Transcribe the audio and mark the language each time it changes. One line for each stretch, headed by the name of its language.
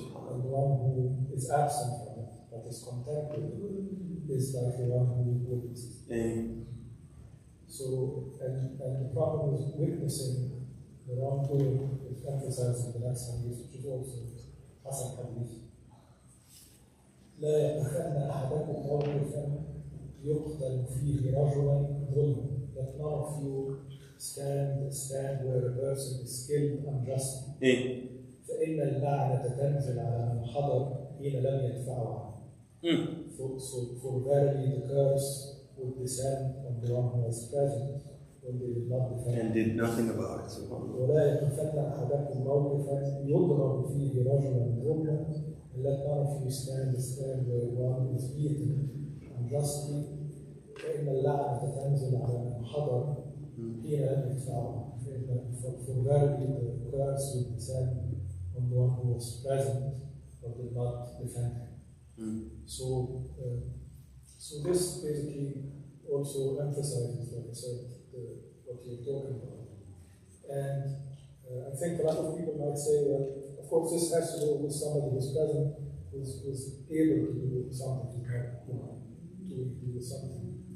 English: And the one who is absent from it but is content with it is like the one who witnesses. So, and the problem with witnessing the wrongdoing is emphasized in the next hadith, which is also Hasan hadith.
Arabic: لا يتخذن أحدكم موقفا يقتل فيه رجلا ظلما.
English: That none of you stand where a person is killed unjustly.
Arabic: فإن اللعنة تنزل على من حضر حين لم يدفعه عنه.
English: For verily the curse would descend on the one who was present when they did not defend and did nothing about it.
Arabic: ولا يتخذن أحدكم موقفا يضرب فيه رجلا ظلما.
English: And let none of you stand where one is beaten unjustly.
Arabic: فإن اللعنة تنزل على من حضر حين لم يدفعه.
English: For verily the curse would descend on the one who was present but did not defend him. So this basically also emphasizes, like I said, what you're talking about. And I think a lot of people might say, well, of course, this has to do with somebody who's present, who's able to do something, to do something.